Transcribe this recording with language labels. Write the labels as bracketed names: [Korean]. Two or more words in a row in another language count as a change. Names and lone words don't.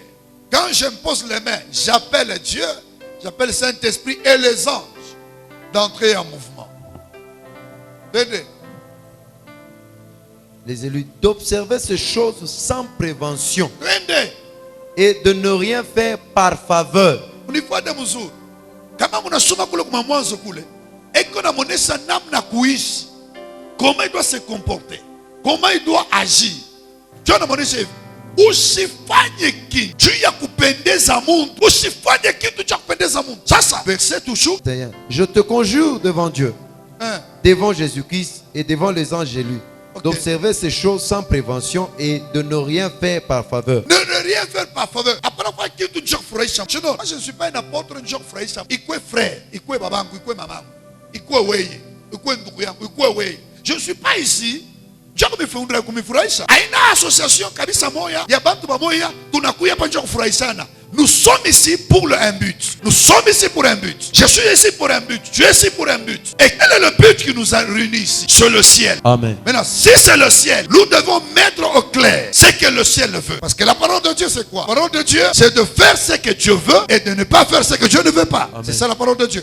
[French] Quand j'impose les mains, j'appelle Dieu, j'appelle Saint-Esprit et les anges d'entrer en mouvement. Venez. Les élus d'observer ces choses sans prévention Venez. et de ne rien faire par faveur. [Swahili] Unifuate mzuri. Kama mnasoma kule kwa mwanzo kule, eko na monesa namna kuishi. [French] Comment il doit se comporter? Comment il doit agir? Dieu [Swahili] na monesha hivi. Usifanye kitu juu ya kupendeza Mungu. Usifanye kitu cha kupendeza Mungu. [French] Sasa verset toujours. Je te conjure devant Dieu, Hein? devant Jésus-Christ et devant les anges élus, Ok. d'observer ces choses sans prévention et de ne rien faire par faveur. Ne rien faire par faveur. Après quoi [Swahili] kitu njoo kufurahisha. [French] Moi je ne suis pas un apôtre [Swahili] njoo kufurahisha. Ikwe frère, ikwe babangu, ikwe mamangu, ikwe weye, ikwe ndugu yangu, ikwe weye. [French] Je ne suis pas ici. [Swahili] Njoo kumifurahisha. Haina association kabisa moya ya bantu bamoya tunakuya hapa njoo kufurahishana. [French] Nous sommes ici pour un but. Nous sommes ici pour un but. Je suis ici pour un but. Tu es ici pour un but. Et quel est le but qui nous a réunis ici? C'est le ciel. Amen. Maintenant, si c'est le ciel, nous devons mettre au clair ce que le ciel veut. Parce que la parole de Dieu, c'est quoi? La parole de Dieu, c'est de faire ce que Dieu veut et de ne pas faire ce que Dieu ne veut pas. C'est ça la parole de Dieu.